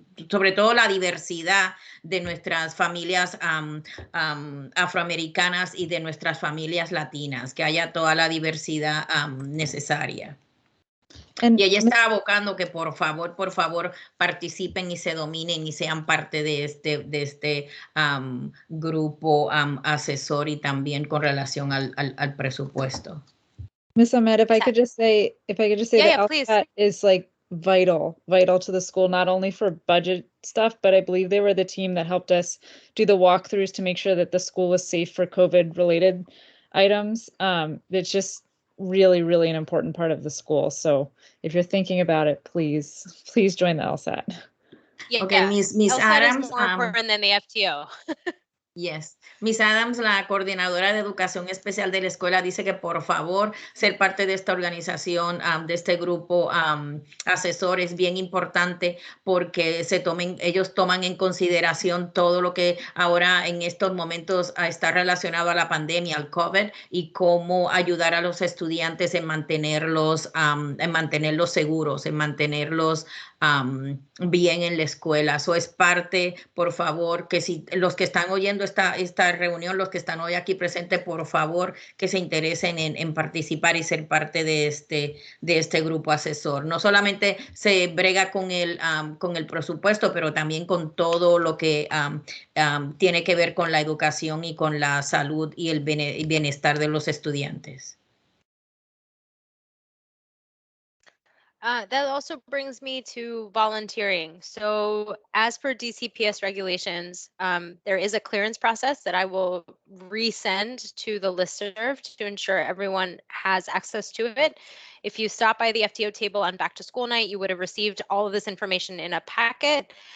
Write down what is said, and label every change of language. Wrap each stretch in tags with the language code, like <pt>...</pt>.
<es>sobre todo la diversidad de nuestras familias afroamericanas y de nuestras familias latinas, que haya toda la diversidad necesaria. Y ella está abocando que por favor participen y se dominen y sean parte de este grupo asesor, y también con relación al presupuesto.</es> <en>Miss Ahmed, if I could just say Yeah, that please. LSAT is like vital to the school, not only for budget stuff, but I believe they were the team that helped us do the walkthroughs to make sure that the school was safe for COVID related items. It's just really, really an important part of the school. So if you're thinking about it, please join the LSAT. Yeah, Okay, Miss LSAT Adams, is more important than the FTO. Yes.</en> <es>Miss Adams, la coordinadora de educación especial de la escuela, dice que por favor ser parte de esta organización, de este grupo asesor, es bien importante, porque ellos toman en consideración todo lo que ahora en estos momentos está relacionado a la pandemia, al COVID, y cómo ayudar a los estudiantes en mantenerlos seguros, en mantenerlos bien en la escuela. Eso es parte, por favor, que si los que están oyendo esta reunión, los que están hoy aquí presentes, por favor, que se interesen en participar y ser parte de este grupo asesor. No solamente se brega con el presupuesto, pero también con todo lo que tiene que ver con la educación y con la salud y el bienestar de los estudiantes.</es> <en>That also brings me to volunteering. So as per DCPS regulations, there is a clearance process that I will resend to the listserv to ensure everyone has access to it. If you stop by the FTO table on back to school night, you would have received all of this information in a packet.</en>